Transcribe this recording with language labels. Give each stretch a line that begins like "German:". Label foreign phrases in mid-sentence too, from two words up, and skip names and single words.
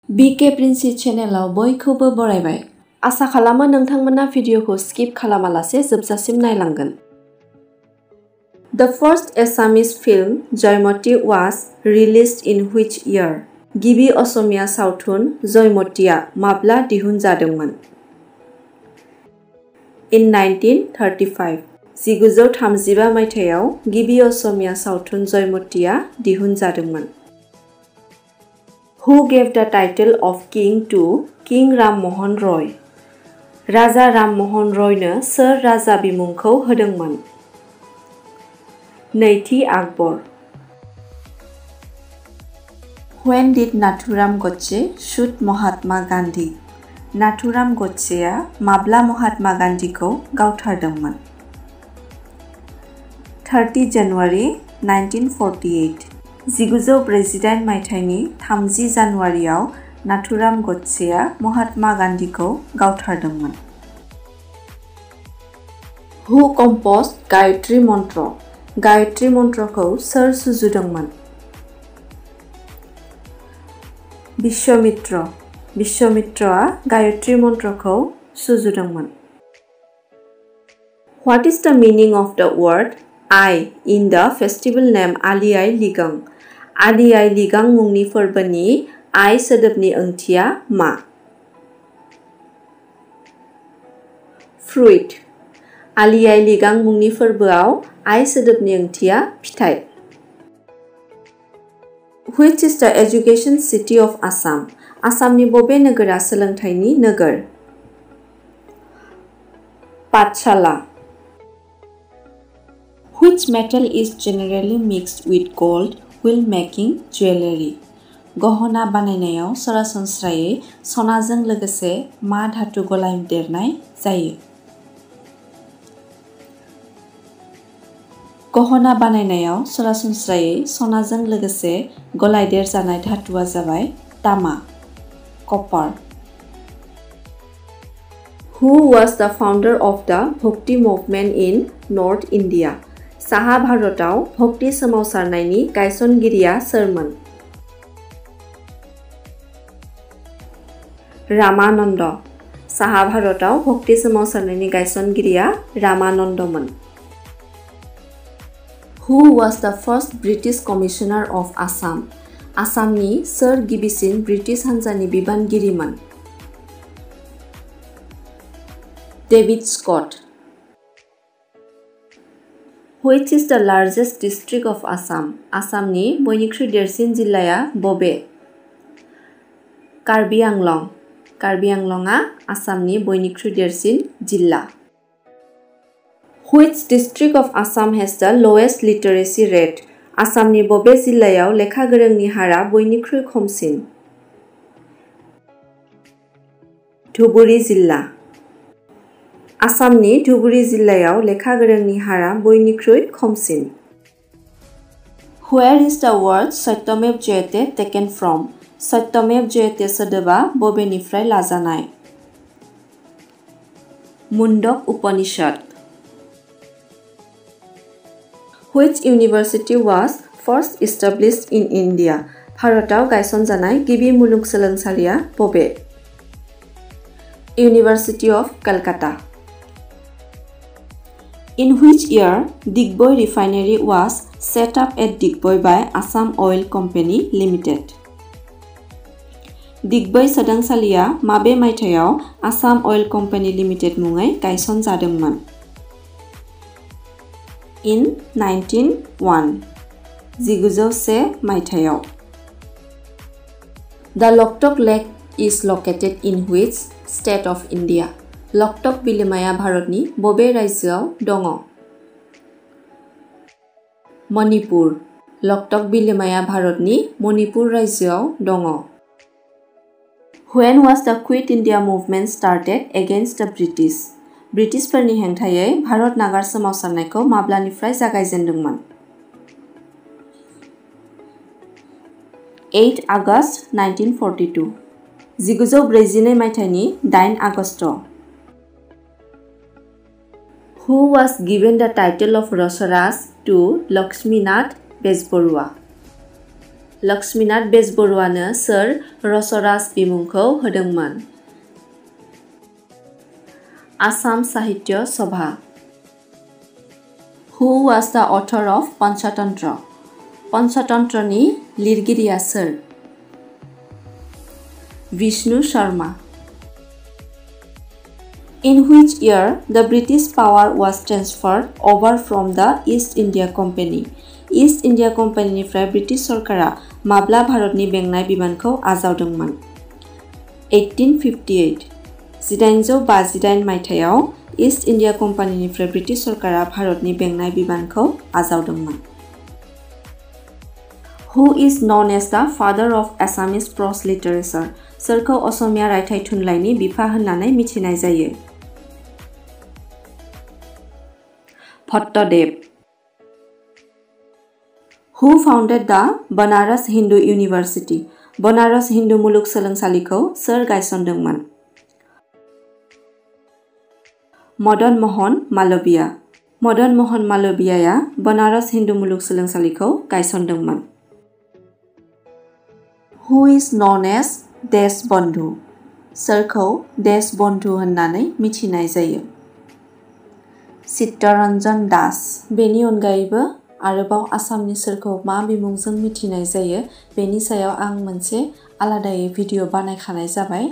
Bodo: BK Princey चेनेलाव बयखौबो बरायबाय। आसा खालामो नोंथांमोना भिडिअखौ स्किप खालामालासे जोबजासिम नायलांगोन।
English: The first Assamese film Joymoti was released in which year?
Bodo: गिबि असमिया सावथुन जयमतिया माब्ला दिहुनजादोंमोन? In 1935 1935 मायथाइयाव गिबि असमिया सावथुन जयमतिया दिहुनजादोंमन।
English: Who gave the title of king to King Ram Mohan Roy?
Bodo: राजा राम मोहन रयनो सोर राजा बिमुंखौ होदोंमोन? नैथि आकबर।
English: When did Nathuram Godse shoot Mahatma Gandhi?
Bodo: नाथुराम गडसेआ माब्ला महात्मा गान्धीखौ गावथारदोंमोन? 30 जानुवारि 1948 1948 मायथाइनि 30 जानुवारियाव नाथुराम गडसेआ महात्मा गान्धीखौ गावथारदोंमन।
English: Who composed गायत्री मन्त्र?
Bodo: गायत्री मन्त्रखौ सोर सुजुदोंमोन? विश्वामित्र। विश्वामित्रआ गायत्री मन्त्रखौ सुजुदोंमन।
English: What is the meaning of the word I in the festival name Ali I Ligang?
Bodo: Ali I Ligang मुंनि फोरबोनि I सोदोबनि ओंथिया मा? Fruit। Ali I Ligang मुंनि फोरबोआव I सोदोबनि ओंथिया फिथाइ।
English: Which is the education city of Assam?
Bodo: आसामनि बबे नोगोरा सोलोंथाइनि नोगोर? पाठशाला।
English: Which metal is generally mixed with gold while making jewelry?
Bodo: गहना बानायनायाव सरासनस्रायै सनाजों लोगोसे मा धातु गलायदेरनाय जायो? गहना बानायनायाव सरासनस्रायै सनाजों लोगोसे गलायदेरजानाय धातुआ जाबाय तामा, कपार।
English: Who was the founder of the Bhakti movement in North India?
Bodo: साहा भारताव भक्ति सोमावसारनायनि गायसनगिरिया सोरमोन? रामानन्द। साहा भारताव भक्ति सोमावसारनायनि गायसनगिरिया रामानन्दमोन।
English: Who was the first British Commissioner of Assam?
Bodo: आसामनि सोर गिबिसिन ब्रिटिश हान्जानि बिबानगिरिमोन? डेभिड स्कट।
English: Which is the largest district of Assam?
Bodo: आसामनि बयनिख्रुइ देरसिन जिल्लाया बबे? कार्बि आंलं। कार्बि आंलंआ आसामनि बयनिख्रुइ देरसिन जिल्ला।
English: Which district of Assam has the lowest literacy rate?
Bodo: आसामनि बबे जिल्लायाव लेखा गोरोंनि हारा बयनिख्रुइ खमसिन? धुबुरी जिल्ला। आसामनि धुबुरी जिल्लायाव लेखा गोरोंनि हारा बयनिख्रुइ खमसिन।
English: Where is the word
Sanskrit: सत्यमेव जयते
English: taken from?
Sanskrit: सत्यमेव जयते
Bodo: सोदोबा बबेनिफ्राय लाजानाय? मुंडक उपनिषद।
English: Which university was first established in India?
Bodo: भारताव गायसनजानाय गिबि मुलुगसोलोंसालिया बबे?
English: University of Calcutta. In which year Digboi refinery was set up at Digboi by Assam Oil Company Limited?
Bodo: दिग्बई सोदांसालिया माबे मायथाइयाव आसाम अइल कम्पानि लिमिटेड मुङै गायसनजादोंमोन? In 1901 1901 मायथाइयाव।
English: The Loktok Lake is located in which state of India?
Bodo: लकटक बिलोमाया भारतनि बबे रायजोआव दङ? मणिपुर। लकटक बिलोमाया भारतनि मणिपुर रायजोआव दङ।
English: When was the Quit India movement started against the British?
Bodo: ब्रिटिशफोरनि हेंथायै भारत नागार सोमावसारनायखौ माब्लानिफ्राय जागायजेनदोंमोन? 8 आगस्ट 1942 1942 मायथाइनि 8 आगस्ट।
English: Who was given the title of Rasaraj to Lakshminath Bezbarua?
Bodo: लक्ष्मीनाथ बेजबरुवानो सोर रसराज बिमुंखौ होदोंमोन? आसाम साहित्य सभा।
English: Who was the author of पंचतंत्र?
Bodo: पंचतंत्रनि लिरगिरिया सोर? विष्णु शर्मा।
English: In which year the British power was transferred over from the East India Company?
Bodo: East India Company निफ्राय ब्रिटिश सरकारा माब्ला भारतनि बेंनाय बिबानखौ आजावदोंमोन? 1858। 1858 मायथाइयाव ईस्ट इंडिया कम्पानीनिफ्राय ब्रिटिश सरकारा भारतनि बेंनाय बिबानखौ आजावदोंमोन।
English: Who is known as the father of Assamese prose literature?
Bodo: सोरखौ असमिया रायथाइ थुनलाइनि बिफा होननानै मिथिनाय जायो? भट्टदेव।
English: Who founded the Banaras Hindu University?
Bodo: बनारस हिन्दू मुलुगसोलोंसालिखौ सोर गायसनदोंमोन? मदन मोहन मालवीय। मदन मोहन मालवीयया बनारस हिन्दू मुलुगसोलोंसालिखौ गायसनदोंमोन।
English: Who is known as देशबन्धु?
Bodo: सोरखौ देशबन्धु होननानै मिथिनाय जायो? चित्तरन्जन दास। बेनि अनगायैबो आरोबाव आसामनि सोरखौ मा बिमुंजों मिथिनाय जायो बेनि सायाव आं मोनसे आलादायै भिडिअ बानायखानाय जाबाय।